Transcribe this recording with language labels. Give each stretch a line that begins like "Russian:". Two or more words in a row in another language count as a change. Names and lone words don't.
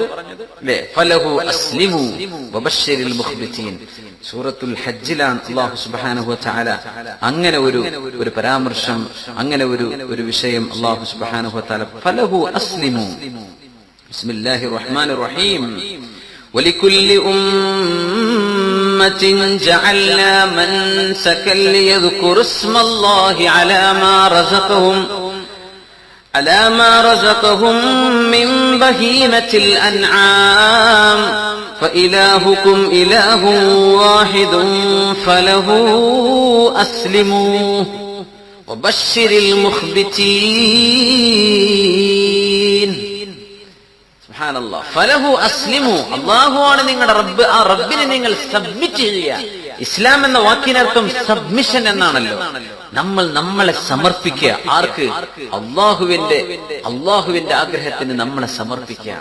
Arabic: അല്ലേ? فله أسلموا وبشر المخبتين.
Malayalam: സൂറത്തുൽ ഹജ്ജിലാണ്
Arabic: الله سبحانه وتعالى
Malayalam: അങ്ങനെ ഒരു പരാമർശം, അങ്ങനെ ഒരു വിഷയം
Arabic: الله سبحانه وتعالى فله أسلموا. بسم الله الرحمن الرحيم. ولكل أمة جعلنا منسكا ليذكروا اسم الله على ما رزقهم من بهيمة الأنعام فإلهكم إله واحد فله أسلموا وبشر المخبتين. سبحان الله. فله أسلموا,
Malayalam: അല്ലാഹുവാണ് നിങ്ങളുടെ റബ്ബ്. ആ റബ്ബിനെ നിങ്ങൾ സബ്മിറ്റ് ചെയ്യുക. ഇസ്ലാം എന്ന വാക്കിനർത്ഥം സബ്മിഷൻ എന്നാണല്ലോ. നമ്മളെ സമർപ്പിക്കുക. ആർക്ക്? അള്ളാഹുവിന്റെ ആഗ്രഹത്തിന് നമ്മളെ സമർപ്പിക്കുക.